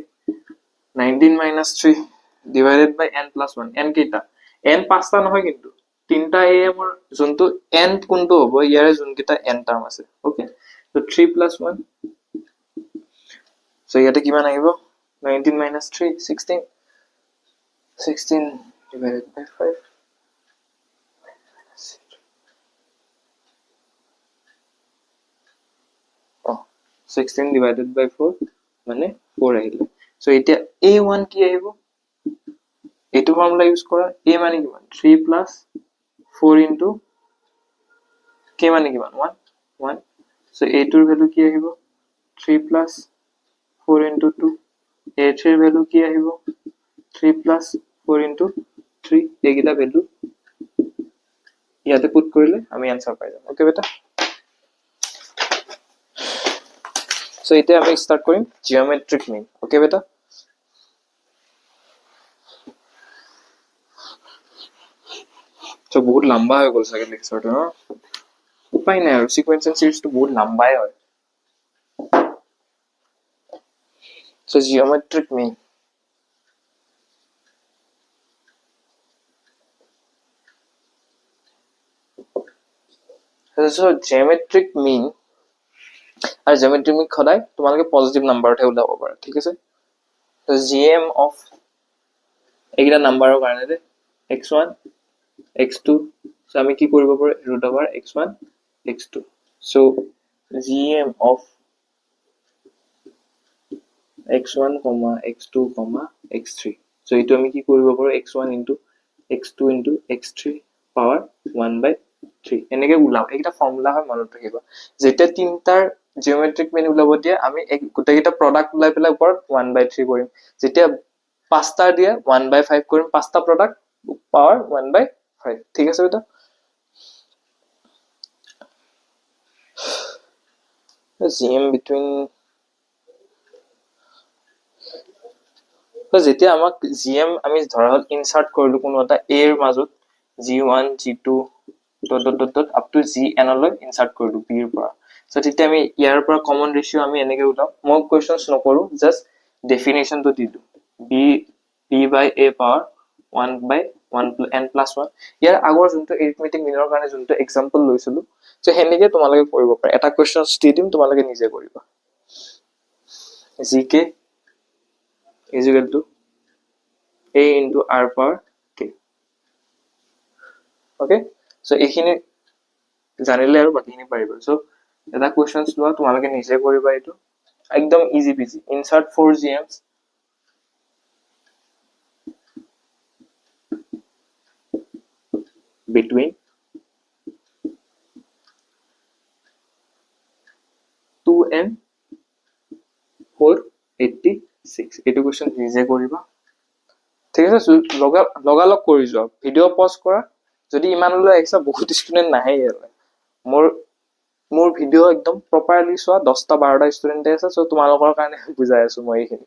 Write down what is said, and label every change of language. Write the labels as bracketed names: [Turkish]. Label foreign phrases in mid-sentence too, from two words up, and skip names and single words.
[English] 3 divided by n plus 1 [Assamese] n কেইটা n পাঁচটা নহয় কিন্তু তিনটা am ৰ যোনটো n কোনটো হ'ব ইয়াৰে যোন কেইটা n টার্ম আছে [English] okay so 3 plus 1 [Assamese] সো ইয়াতে কিমান আহিব [English] 19 minus 3 16 divided by 5 16 divided by 4 [Assamese] মানে 4 আহিল সো এটা a1 কি আহিব এটো [English] formula use [Assamese] করা a মানে কিমান [English] 3 plus 4 into k [Assamese] মানে কিমান 1 সো a2 এর ভ্যালু কি আহিব [English] 3 plus 4 into 2 [Assamese] a3 এর ভ্যালু কি আহিব [English] 3 plus 4 into 3 [Assamese] এইগিটা ভ্যালু ইয়াতে পুট কৰিলে আমি आंसर পাই যাম ওকে বেটা সো এতিয়া আমি স্টার্ট কৰিম [English] geometric mean okay [Assamese] বেটা সো বহুত লম্বা হৈ গল সাগে লেকচাৰটো ন উপায় নাই আৰু [English] sequence and series [Assamese] তো বহুত লম্বাই হয় সো [English] geometric mean so geometric mean [Assamese] আর [English] geometric mean [Assamese] খদাই তোমালোকে পজিটিভ নাম্বাৰতে উলাব পাৰা ঠিক আছে তো [English] gm of [Assamese] এইগিটা নাম্বাৰৰ কাৰণে দে [English] x1 x2 so [Assamese] আমি কি কৰিব পাৰো [English] root over x1 x2 so gm of x1 x2 x3 so [Assamese] এটো আমি কি কৰিব পাৰো [English] x1 into x2 into x3 power 1/3 [Assamese] এনেকে উলাও এইটা ফর্মুলা হয় মনত ৰাখিবা যেটা তিনটাৰ জিওমেট্রিক মিন উলাব দিয়া আমি গোটেইটা প্রোডাক্ট উলাই পেলাই ওপৰত 1/3 কৰিম যেটা পাঁচটা দিয়া 1/5 কৰিম পাঁচটা [English] product power 1/5 [Assamese] ঠিক আছে বেটা [English] gm between [Assamese] তো যেতিয়া আমাক gm আমি ধৰা হল ইনসার্ট কৰিলো কোনো এটা a এর মাজত [English] g1 g2 up to gn [Assamese] লৈ ইনসার্ট কৰিলো b এর পৰা সো তেতিয়া আমি ইয়াৰ পৰা কমন ৰেশিও আমি এনেকে উলাম মই কোৱেশ্চনস নকৰো [English] just definition [Assamese] তো দিলো [English] b by a power 1/1 n plus 1 [Assamese] ইয়াৰ আগৰ যোনটো arithmetic মিনৰ কাৰণে যোনটো এক্সাম্পল লৈছিলো সো হেনেকে তোমালোকে কৰিব পাৰা এটা কোৱেশ্চনস দি দিম তোমালোকে নিজে কৰিবা [English] gk is equal to a into r power k. okay, so [Assamese] এইখিনি জানিলে আৰু বাকিখিনি পাৰিব. so এটা questions লোৱা তোমালোকে নিজে কৰিবা, এইটো একদম [English] easy peasy. insert 4 gms between 2 and 486. [Assamese] এইটো question নিজে কৰিবা, ঠিক আছে? লগালগ কৰি যোৱা, [English] video pause [Assamese] কৰা। যদি ইমানলৈ আহিছা, বহুত ষ্টুডেণ্ট নাহে ইয়ালৈ। মোৰ ভিডিঅ' একদম প্ৰপাৰলি চোৱা, 10টা 12টা ষ্টুডেণ্টে আছে। চ' তোমালোকৰ কাৰণে বুজাই আছো মই এইখিনি।